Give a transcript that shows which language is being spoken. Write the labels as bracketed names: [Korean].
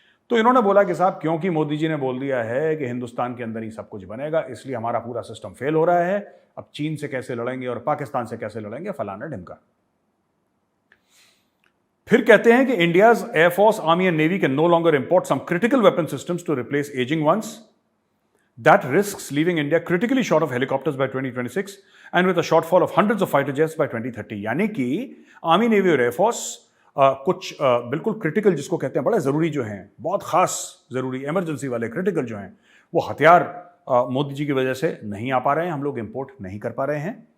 [Hindi] तो इन्होंने बोला कि साहब क्योंकि मोदी जी ने बोल दिया है कि हिंदुस्तान के अंदर ही सब कुछ बनेगा, इसलिए हमारा पूरा सिस्टम फेल हो रहा है। अब चीन से कैसे लड़ेंगे और पाकिस्तान से कैसे लड़ेंगे, फलाना ढिमका। [English] फिर कहते हैं कि India's air force, army and navy can no longer import some critical weapon systems to replace aging ones. That risks leaving India critically short of helicopters by 2026 and with a shortfall of hundreds of fighter jets by 2030। [Hindi] यानी कि army, navy और air force कुछ बिल्कुल critical, जिसको कहते हैं बड़े ज़रूरी जो हैं, बहुत ख़ास ज़रूरी, इमरजेंसी वाले क्रिटिकल जो हैं, वो हथियार मोदी जी की वजह से नहीं आ पा रहे हैं, हम लोग इंपोर्ट नहीं कर पा रहे हैं।